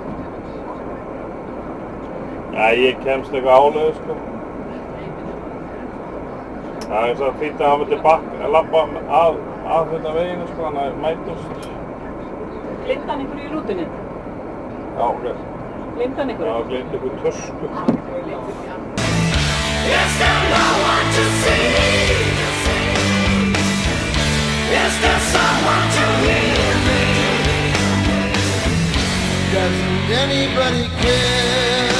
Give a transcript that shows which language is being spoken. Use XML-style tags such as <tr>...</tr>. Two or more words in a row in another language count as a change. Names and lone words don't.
<is>Já, ég kemst eitthvað áleiðis, sko. Það er eins og fínt að hafa til labba að hérna veginn, sko, þannig að mætust. Gleymdi hann einhverju í rútunni? Já, ok. Gleymdi hann einhverju? Já, gleymdi einhverju tösku.</is> <en>Is there no one to see? Is there someone to hear me? Doesn't anybody care?</en>